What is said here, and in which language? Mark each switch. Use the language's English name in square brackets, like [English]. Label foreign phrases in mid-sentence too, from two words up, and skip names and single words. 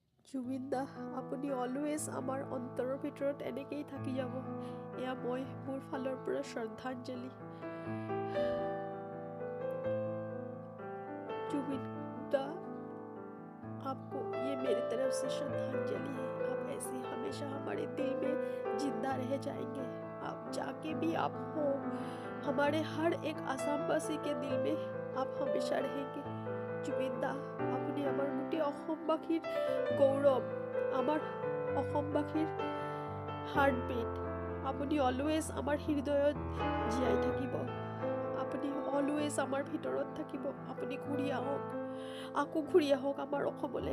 [Assamese] জুবিন দা, আপুনি অলৱেজ আমাৰ অন্তৰৰ ভিতৰত এনেকেই থাকি যাব। এয়া মই মোৰ ফালৰ পৰা শ্ৰদ্ধাঞ্জলি। [Hindi] जुबिन दा, आपको ये मेरी तरफ से श्रद्धांजलि है। आप ऐसे हमेशा हमारे दिल में जिंदा रह जाएंगे। आप जाके भी आप हो, हमारे हर एक आसामवासी के दिल में आप हमेशा रहेंगे। जुबिन दा, [Assamese] আপুনি আমাৰ গোটেই অসমবাসীৰ গৌৰৱ, আমাৰ অসমবাসীৰ হাৰ্টবিট। আপুনি অলৱেজ আমাৰ হৃদয়ত জীয়াই থাকিব। আপুনি অলৱেজ আমাৰ ভিতৰত থাকিব। আপুনি ঘূৰি আহক, আকৌ ঘূৰি আহক আমাৰ অসমলৈ।